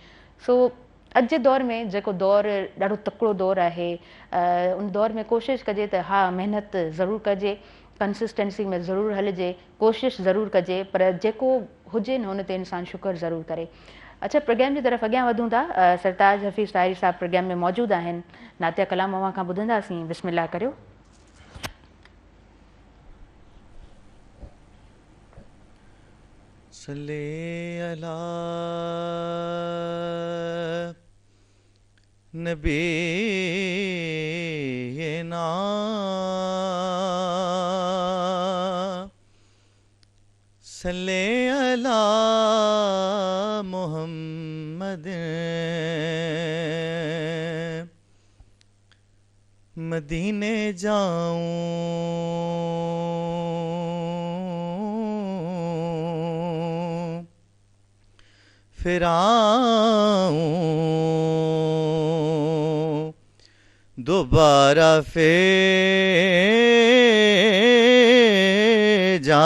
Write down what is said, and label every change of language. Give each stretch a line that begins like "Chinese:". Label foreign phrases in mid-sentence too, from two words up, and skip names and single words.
Sindhi: सो अॼु जे दौर में जेको दौरु ॾाढो तकिड़ो दौरु आहे, उन दौर में कोशिशि कजे त हा महिनत ज़रूरु कजे, कंसिस्टेंसी में ज़रूरु हलिजे, कोशिशि ज़रूरु कजे, पर जेको हुजे न हुन ते इंसानु शुक्र ज़रूरु करे। अच्छा, प्रोग्राम जी तरफ़ अॻियां वधूं था। सरताज हफ़ीज़ ताहिरी साहब प्रोग्राम में मौजूदु आहिनि। नातिया कलाम अव्हां खां ॿुधंदासीं। बिस्मिल्लाह करियो।
Arabic: صلِّ على نبينا صلِّ على
Urdu: محمد مدینے جاؤں پھر آؤں دوبارہ پھر